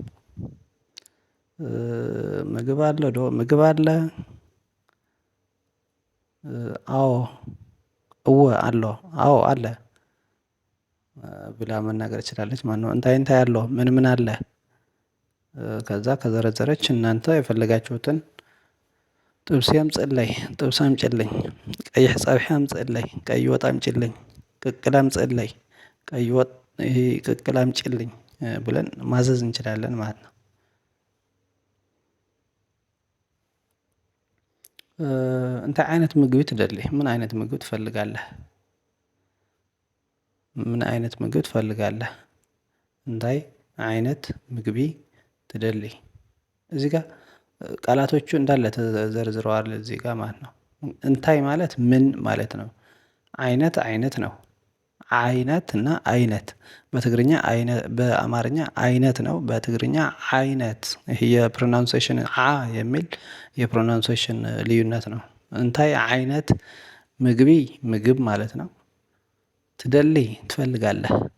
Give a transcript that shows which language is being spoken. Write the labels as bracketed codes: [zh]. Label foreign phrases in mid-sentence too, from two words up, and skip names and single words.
[am] ምግብ አለ ምግብ አለ። አዎ [ti] እወ አለው [am] አዎ አለ ብላ መናገር ትችላለች ማለት ነው። [ti] እንታይ እንታይ አለው [am] ምን ምን አለ? ከዛ ከዘረዘረች እናንተ የፈለጋችሁትን ጥብስ አምጪልኝ ጥብስ አምጪልኝ፣ [ti] ቀይሕ ፀብሒ [am] አምጪልኝ ቀይ ወጥ አምጪልኝ፣ ቅቅል አምጪልኝ ቀይ ወጥ ይሄ ቅቅል አምጪልኝ ብለን ማዘዝ እንችላለን ማለት ነው። [ti] እንታይ ዓይነት ምግቢ ትደሊ? [am] ምን አይነት ምግብ ትፈልጋለህ? ምን አይነት ምግብ ትፈልጋለህ? [ti] እንታይ አይነት ምግቢ ትደሊ? [am] እዚህ ጋር ቃላቶቹ እንዳለ ተዘርዝረዋል እዚህ ጋር ማለት ነው። እንታይ ማለት ምን ማለት ነው? አይነት አይነት ነው። አይነት እና አይነት በትግርኛ በአማርኛ አይነት ነው። በትግርኛ አይነት ይሄ የፕሮናንሴሽን የሚል የፕሮናንሴሽን ልዩነት ነው። [ti] እንታይ አይነት ምግቢ [am] ምግብ ማለት ነው። ትደሊ ትፈልጋለህ።